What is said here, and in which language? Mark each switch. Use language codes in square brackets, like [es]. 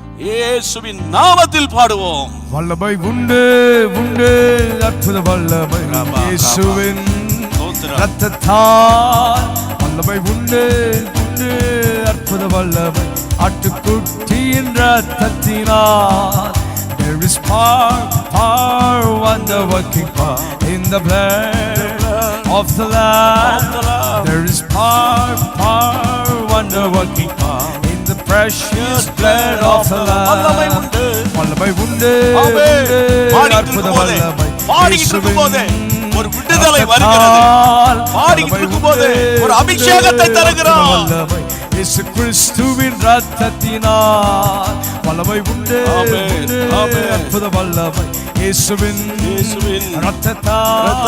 [ta] இயேசுவின் நாமத்தில் பாடுவோம். வல்லமை உண்டு, உண்டு, அற்புத வல்லமை இயேசுவின் இரத்தத்தால். வல்லமை உண்டு, உண்டு, அற்புத வல்லமை ஆட்டுக்குட்டியின் இரத்தத்தினால். [en] There is power, power, wonder-working power in the blood of the Lamb. There is power, power, wonder-working power in the precious blood of the Lamb. [ta] வல்லமை உண்டு, வல்லமை உண்டு, அற்புத வல்லமை. பாடிக்கிட்டு இருக்கும்போதே ஒரு விடுதலை வருகிறது. பாடிக்கிட்டு இருக்கும்போது ஒரு அபிஷேகத்தை தருகிறார். இயேசு கிறிஸ்துவின் இரத்தத்தினால் வல்லமை உண்டு, அற்புத வல்லமை இயேசுவின் இரத்தத்தால்.